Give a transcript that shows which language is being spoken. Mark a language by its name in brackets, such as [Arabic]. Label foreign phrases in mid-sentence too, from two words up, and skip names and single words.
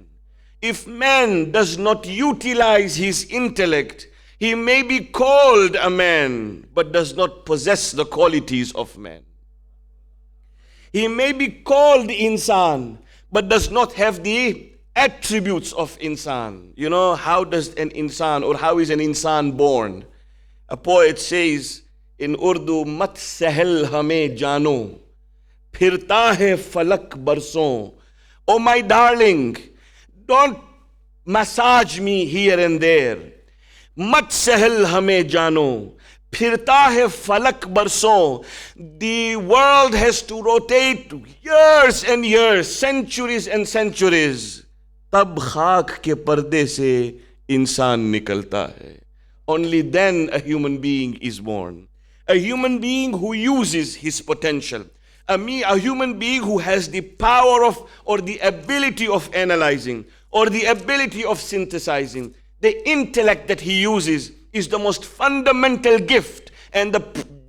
[English] If man does not utilize his intellect, he may be called a man, but does not possess the qualities of man. He may be called insan, but does not have the attributes of insan. You know, how does an insan, or how is an insan born? A poet says in Urdu, [Urdu] مت سہل ہمیں جانو، پھرتا ہے فلک برسوں. [English] Oh my darling, don't massage me here and there. [Urdu] مت سہل ہمیں جانو، پھرتا ہے فلک برسوں. [English] The world has to rotate years and years, centuries and centuries. [Urdu] تب خاک کے پردے سے انسان نکلتا ہے. [English] Only then a human being is born. A human being who uses his potential. A human being who has the power of, or the ability of analyzing, or the ability of synthesizing. The intellect that he uses is the most fundamental gift and the